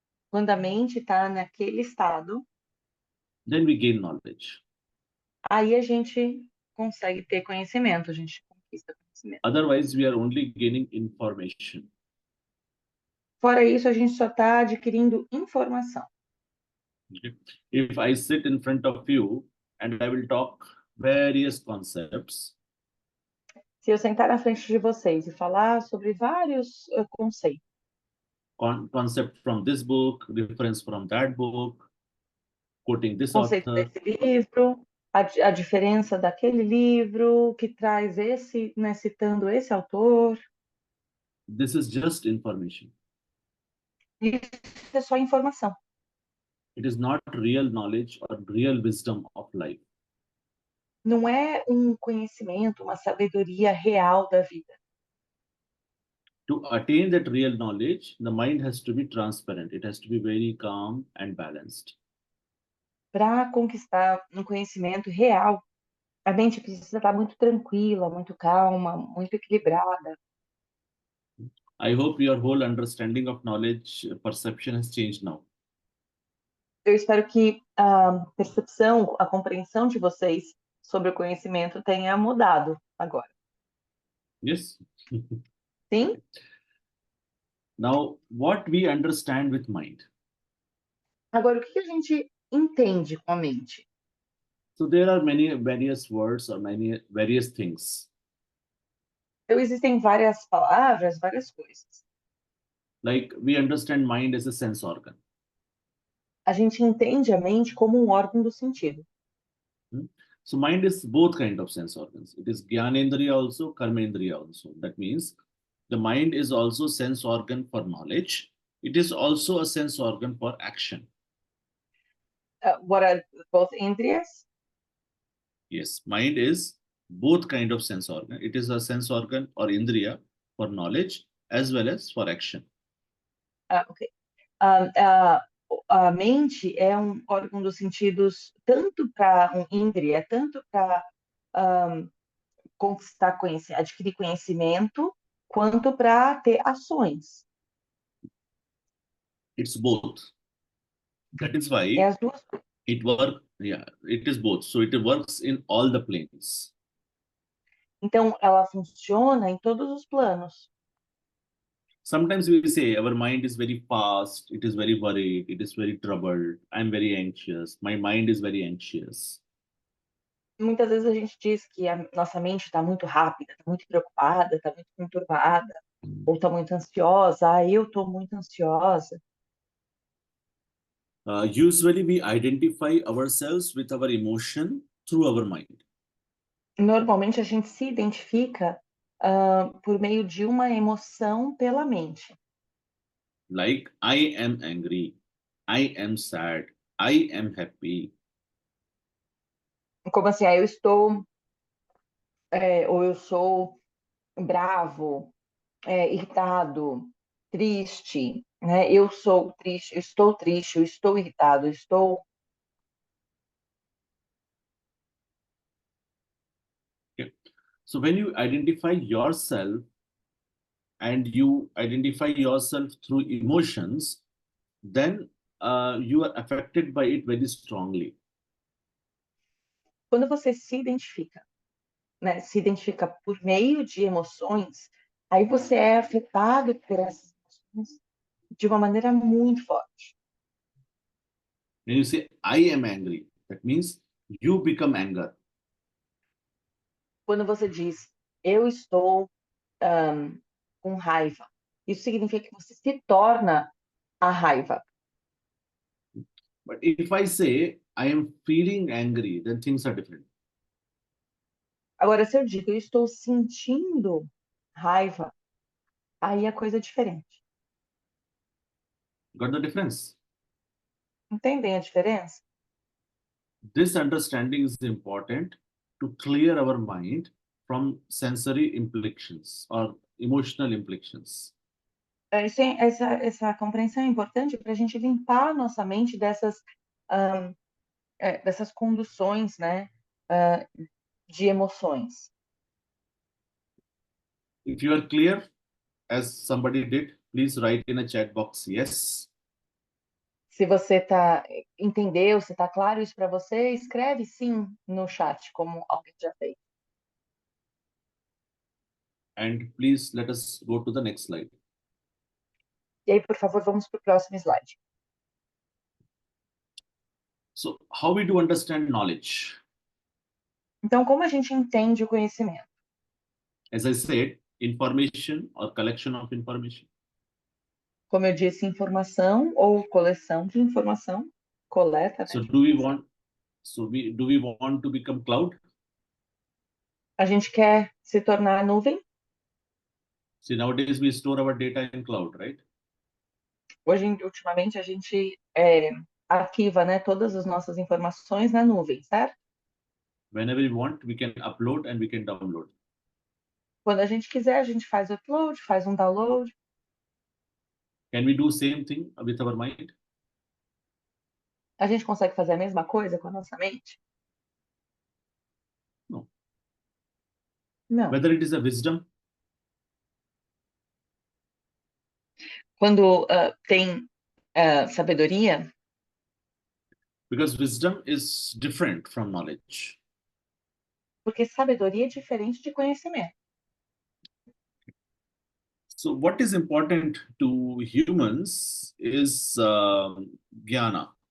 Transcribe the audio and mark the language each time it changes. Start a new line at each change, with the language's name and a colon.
Portuguese: Quando a mente está naquele estado,
English: then we gain knowledge.
Portuguese: aí a gente consegue ter conhecimento, a gente conquista conhecimento.
English: Otherwise, we are only gaining information.
Portuguese: Fora isso, a gente só está adquirindo informação.
English: Okay? If I sit in front of you and I will talk various concepts,
Portuguese: Se eu sentar na frente de vocês e falar sobre vários conceitos,
English: concept from this book, reference from that book, quoting this
Portuguese: conceito
English: author,
Portuguese: desse livro, a diferença daquele livro que traz esse, né, citando esse autor,
English: this is just information.
Portuguese: isso é só informação.
English: It is not real knowledge or real wisdom of life.
Portuguese: Não é um conhecimento, uma sabedoria real da vida.
English: To attain that real knowledge, the mind has to be transparent. It has to be very calm and balanced.
Portuguese: Para conquistar um conhecimento real, a mente precisa estar muito tranquila, muito calma, muito equilibrada.
English: I hope your whole understanding of knowledge perception has changed now.
Portuguese: Eu espero que a percepção, a compreensão de vocês sobre o conhecimento tenha mudado agora.
English: Yes?
Portuguese: Sim?
English: Now, what we understand with mind?
Portuguese: Agora, o que a gente entende com a mente?
English: So there are many various words or many various things.
Portuguese: Então, existem várias palavras, várias coisas.
English: Like we understand mind as a sense organ.
Portuguese: A gente entende a mente como um órgão do sentido.
English: So mind is both kind of sense organs. It is Gyanendriya also, Karmendriya also. That means the mind is also sense organ for knowledge. It is also a sense organ for action. What are both indriyas? Yes, mind is both kind of sense organ. It is a sense organ or indriya for knowledge as well as for action. Ok.
Portuguese: A mente é um órgão dos sentidos tanto para um indriya, tanto para conquistar adquirir conhecimento, quanto para ter ações.
English: It's both. That is why
Portuguese: É as duas.
English: it is both. So it works in all the planes.
Portuguese: Então, ela funciona em todos os planos.
English: Sometimes we say our mind is very fast, it is very worried, it is very troubled, I'm very anxious, my mind is very anxious.
Portuguese: Muitas vezes a gente diz que a nossa mente está muito rápida, está muito preocupada, está muito conturbada, ou está muito ansiosa. Ah, eu estou muito ansiosa.
English: Usually we identify ourselves with our emotion through our mind.
Portuguese: Normalmente a gente se identifica por meio de uma emoção pela mente.
English: Like, I am angry, I am sad, I am happy.
Portuguese: Como assim? Eu estou, ou eu sou bravo, irritado, triste, né? Eu sou triste, eu estou irritado, eu estou.
English: So when you identify yourself and you identify yourself through emotions, then you are affected by it very strongly.
Portuguese: Quando você se identifica, né? Se identifica por meio de emoções, aí você é afetado por essas emoções de uma maneira muito forte.
English: When you say, I am angry, that means you become anger.
Portuguese: Quando você diz, eu estou com raiva, isso significa que você se torna a raiva.
English: But if I say, I am feeling angry, then things are different.
Portuguese: Agora, se eu digo, eu estou sentindo raiva, aí a coisa é diferente.
English: Got the difference?
Portuguese: Entendem a diferença?
English: This understanding is important to clear our mind from sensory implications or emotional implications.
Portuguese: Essa compreensão é importante para a gente limpar a nossa mente dessas conduções, né, de emoções.
English: If you are clear, as somebody did, please write in a chat box, yes.
Portuguese: Se você entendeu, se está claro isso para você, escreve sim no chat, como alguém já fez.
English: And please let us go to the next slide.
Portuguese: E aí, por favor, vamos para o próximo slide.
English: So, how we do understand knowledge?
Portuguese: Então, como a gente entende o conhecimento?
English: As I said, information or collection of information.
Portuguese: Como eu disse, informação ou coleção de informação, coleta, né,
English: So,
Portuguese: de
English: do we
Portuguese: informação.
English: want? Do we want to become cloud?
Portuguese: A gente quer se tornar nuvem.
English: See, nowadays we store our data in cloud, right?
Portuguese: Ultimamente, a gente arquiva, né, todas as nossas informações na nuvem, certo?
English: Whenever we want, we can upload and we can download.
Portuguese: Quando a gente quiser, a gente faz o upload, faz um download.
English: Can we do same thing with our mind?
Portuguese: A gente consegue fazer a mesma coisa com a nossa mente?
English: No.
Portuguese: Não.
English: Whether it is a wisdom,
Portuguese: Quando tem sabedoria,
English: because wisdom is different from knowledge.
Portuguese: porque sabedoria é diferente de conhecimento.
English: So, what is important to humans is jnana.